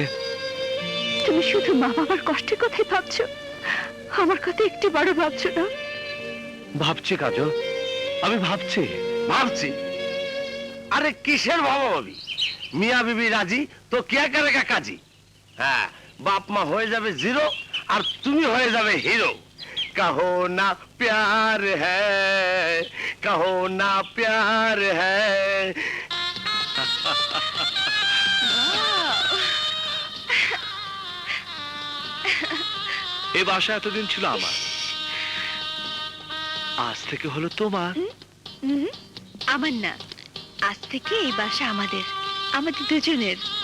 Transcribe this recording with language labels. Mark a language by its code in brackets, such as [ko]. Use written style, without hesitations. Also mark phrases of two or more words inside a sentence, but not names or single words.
[bn] তুমি শুধু মা বাবার কষ্টের কথাই ভাবছো, আমার কথা একটু বড় ভাবছো না? ভাবছি কাজল, আমি ভাবছি। ভাবছি? আরে কিসের ভাবাভাবি? [hi] मियां बीवी राज़ी तो क्या करेगा क़ाज़ी। [bn] হ্যাঁ, বাপ মা হয়ে যাবে জিরো আর তুমি হয়ে যাবে হিরো। [hi] कहो ना प्यार है, कहो ना प्यार है। [bn] এই বাসা এতদিন ছিল আমার, আজ থেকে হলো তোমার। আমার না, আজ থেকে এই বাসা আমাদের, আমাদের দুজনের।